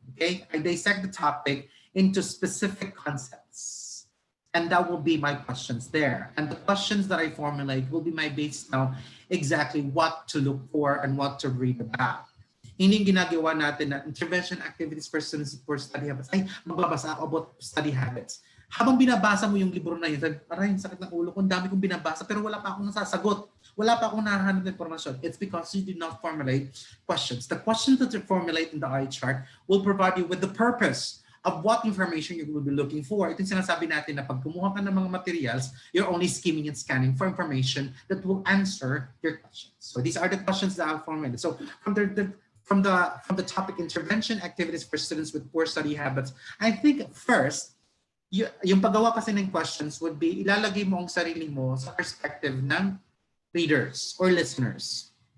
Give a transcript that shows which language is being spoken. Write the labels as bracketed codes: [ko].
[en] Okay, I dissect the topic into specific concepts. And that will be my questions there. And the questions that I formulate will be my base now exactly what to look for and what to read about. [tl] Hindi ginagawa natin na [en] intervention activities for students for study habits. [tl] Ay, magbabasa ako [en] about study habits. [tl] Habang binabasa mo yung libro na yun, aray, sakit ng ulo ko, ang dami kong binabasa, pero wala pa akong nasasagot. Wala pa akong nahahanap ng informasyon. [en] It's because you did not formulate questions. The questions that you formulate in the eye chart will provide you with the purpose of what information you will be looking for. [tl] Ito yung sinasabi natin na pag kumuha ka ng mga [en] materials, you're only skimming and scanning for information that will answer your questions. So these are the questions that I've formulated. So from the topic intervention activities for students with poor study habits, I think first, [tl] yung paggawa kasi ng [en] questions would be [tl] ilalagay mo ang sarili mo sa perspective ng [en] readers or listeners.